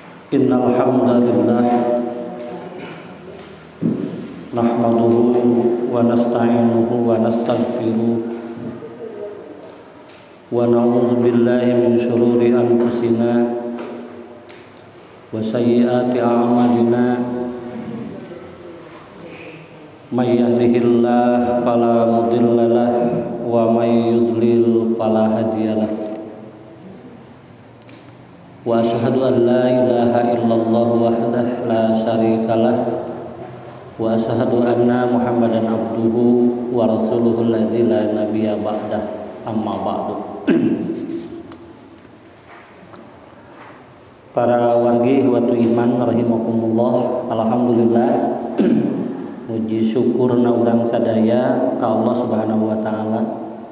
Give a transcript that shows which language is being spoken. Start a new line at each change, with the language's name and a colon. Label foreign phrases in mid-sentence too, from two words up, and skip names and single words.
Arabic: إن الحمد لله نحمده ونستعينه ونستغفره ونعوذ بالله من شرور أنفسنا وسيئات أعمالنا من يهده الله فلا مضل له ومن يضلل فلا هادي له. وأشهد أن لا إله إلا الله وحده لا شريك له وأشهد أن محمدا عبده ورسوله الذي لا نبي بعده، أما بعد.
Sundanese: Para wargi watu iman rahimakumullah, alhamdulillah muji syukurna urang sadaya ka Allah
Arabic: سبحانه وتعالى.